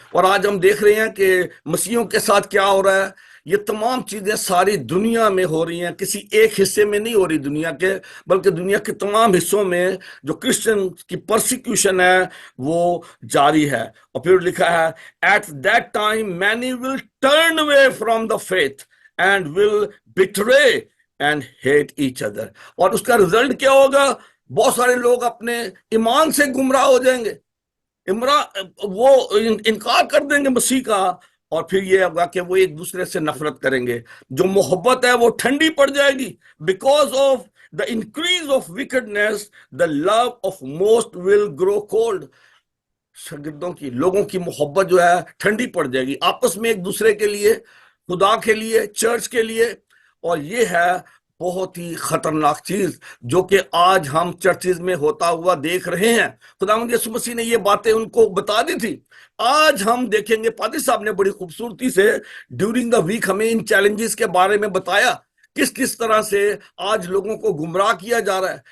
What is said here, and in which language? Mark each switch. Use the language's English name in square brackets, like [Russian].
[Urdu] اور آج ہم دیکھ رہے ہیں کہ مسیحیوں کے ساتھ کیا ہو رہا ہے. یہ تمام چیزیں ساری دنیا میں ہو رہی ہیں، کسی ایک حصے میں نہیں ہو رہی دنیا کے، بلکہ دنیا کے تمام حصوں میں جو کرسچن کی پرسیکیوشن ہے وہ جاری ہے. اور پھر لکھا ہے [English] at that time many will turn away from the faith and will betray and hate each other. [Urdu] اور اس کا رزلٹ کیا ہوگا؟ بہت سارے لوگ اپنے ایمان سے گمراہ ہو جائیں گے، وہ انکار کر دیں گے مسیح کا. اور پھر یہ ہوگا کہ وہ ایک دوسرے سے نفرت کریں گے. جو محبت ہے وہ ٹھنڈی پڑ جائے گی. [English] Because of the increase of wickedness the love of most will grow cold. [Urdu] شاگردوں کی، لوگوں کی محبت جو ہے ٹھنڈی پڑ جائے گی آپس میں، ایک دوسرے کے لیے، خدا کے لیے، چرچ کے لیے. اور یہ ہے بہت ہی خطرناک چیز جو کہ آج ہم چرچز میں ہوتا ہوا دیکھ رہے ہیں. خداوند یسوع مسیح نے یہ باتیں ان کو بتا دی تھی. آج ہم دیکھیں گے، پادری صاحب نے بڑی خوبصورتی سے [English] during the week [Urdu] ہمیں ان چیلنجز کے بارے میں بتایا، کس طرح سے آج لوگوں کو گمراہ کیا جا رہا ہے.